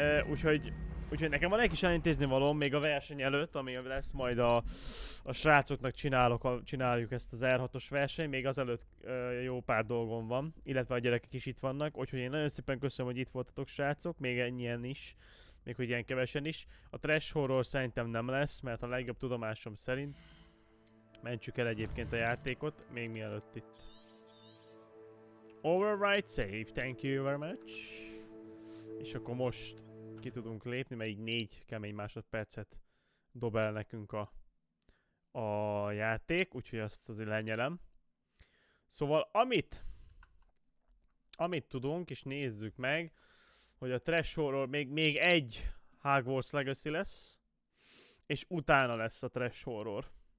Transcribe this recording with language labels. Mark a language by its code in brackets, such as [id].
[hu] Úgyhogy nekem van egy kis elintézni valóm még a verseny előtt, ami lesz majd a srácoknak csináljuk ezt az R6-os verseny, még azelőtt jó pár dolgom van, illetve a gyerekek is itt vannak, úgyhogy én nagyon szépen köszönöm, hogy itt voltatok, srácok, még ennyien is, még hogy ilyen kevesen is. A trash horror szerintem nem lesz, mert a legjobb tudomásom szerint mentsük el egyébként a játékot, még mielőtt itt. [en] Override save, thank you very much. [hu] És akkor most ki tudunk lépni, mert így 4 kemény másodpercet dob el nekünk a játék, úgyhogy azt azért lenyelem. Szóval amit tudunk, és nézzük meg, hogy a trash horror még egy Hogwarts Legacy lesz, és utána lesz a trash horror.